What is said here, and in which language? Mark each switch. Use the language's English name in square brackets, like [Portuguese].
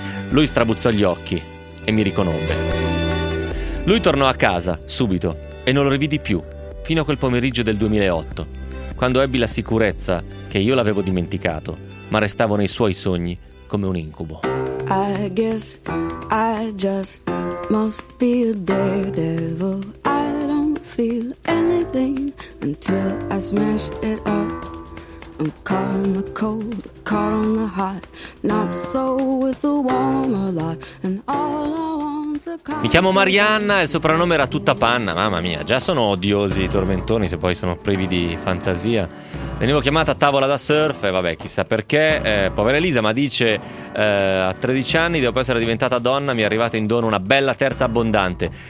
[Italian] Lui strabuzzò gli occhi e mi riconobbe. Lui tornò a casa subito e non lo rividi più fino a quel pomeriggio del 2008, quando ebbi la sicurezza che io l'avevo dimenticato, ma restavo nei suoi sogni come un incubo. [English] I guess I just must be a daredevil. I don't feel anything until I smash it up. I'm caught on the cold, caught on the hot, not so with the warmer lot, and all I want's a car. [Italian] Mi chiamo Marianna e il soprannome era tutta panna, mamma mia, già sono odiosi i tormentoni se poi sono privi di fantasia. Venivo chiamata a tavola da surf e vabbè, chissà perché, povera Elisa, ma dice: a 13 anni, dopo essere diventata donna, mi è arrivata in dono una bella terza abbondante.